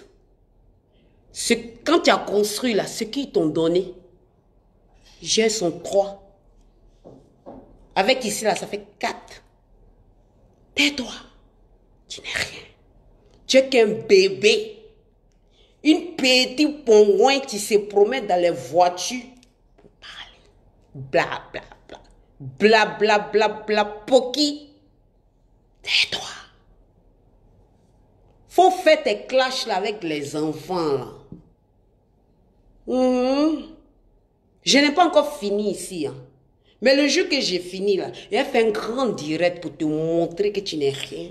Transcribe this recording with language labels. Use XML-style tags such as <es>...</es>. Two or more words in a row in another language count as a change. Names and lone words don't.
<fr>Quand tu as construit là, ce qu'ils t'ont donné, j'ai son 3. Avec ici là, ça fait 4. Tais-toi. Tu n'es rien. Tu es qu'un bébé. Une petite pongouin qui se promène dans les voitures pour parler. Bla bla bla. Bla bla bla bla. Poki. Tais-toi. Faut faire tes clashs là avec les enfants là. Je n'ai pas encore fini ici. Hein. Mais le jour que j'ai fini là, j'ai fait un grand direct pour te montrer que tu n'es rien.</fr>